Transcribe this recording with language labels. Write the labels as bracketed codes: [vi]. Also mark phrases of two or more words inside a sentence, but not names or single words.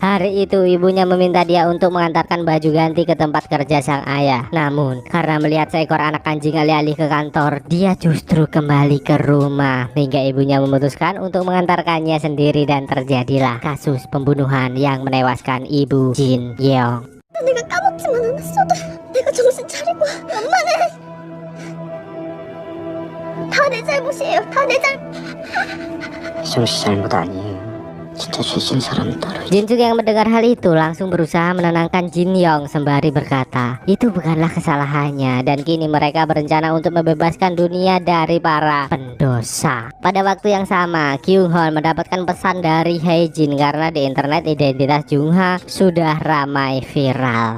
[id] Hari itu ibunya meminta dia untuk mengantarkan baju ganti ke tempat kerja sang ayah. Namun karena melihat seekor anak anjing alih-alih ke kantor, dia justru kembali ke rumah hingga ibunya memutuskan untuk mengantarkannya sendiri, dan terjadilah kasus pembunuhan yang menewaskan ibu Jin Yeong. [ko] 내가 까먹지만 않았어도 내가 정신 차리고 엄마는 다 내 잘못이에요. 다 내 잘못. 희정 씨 잘못 아니에요. 진짜 죄진 사람이 따로 있어. [id] Jin-sung yang mendengar hal itu langsung berusaha menenangkan Jin Yong sembari berkata, itu bukanlah kesalahannya dan kini mereka berencana untuk membebaskan dunia dari para pendosa. Pada waktu yang sama, Kyung-hon mendapatkan pesan dari Hae-jin karena di internet identitas Jungha sudah ramai viral.